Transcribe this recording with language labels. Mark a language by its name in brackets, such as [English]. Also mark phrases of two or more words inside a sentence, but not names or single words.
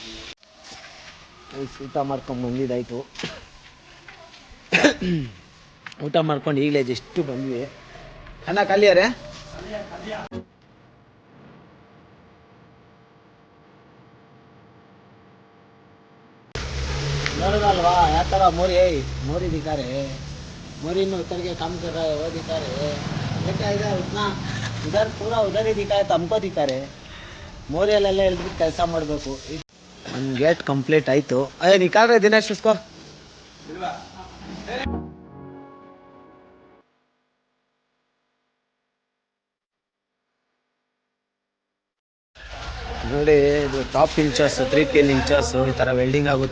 [Kannada] ಊಟ ಮಾಡ್ಕೊಂಡು ಬಂದಿದ್ದಾಯಿತು. ಊಟ ಮಾಡ್ಕೊಂಡು ಈಗಲೇ ಜಸ್ಟ್ ಬಂದ್ವಿ. ಅನ್ನ ಖಾಲಿಯಾರೆ. ನೋಡೋದಲ್ವಾ ಯಾವ ಥರ [Hindi] मोरी दिखा रहे. मोरी में उतर के काम कर रहा है, वो दिखा रहे. क्या इधर उतना, इधर पूरा उधर ही दिखा है तो हमको दिखा रहे. [Kannada] ಮೋರಿಯಲ್ಲೆಲ್ಲ ಎಲ್ಬಿಟ್ಟು ಕೆಲಸ ಮಾಡಬೇಕು. ಒಂದು ಗೇಟ್ ಕಂಪ್ಲೀಟ್ ಆಯಿತು. [Hindi] अय्य निकालरे दिनेश उसको. [Kannada] ನೋಡಿ, ಇದು [English] top inches, [Kannada] 3 ಇಂಚಸ್ಸು ಈ ಥರ ವೆಲ್ಡಿಂಗ್ ಆಗುತ್ತೆ.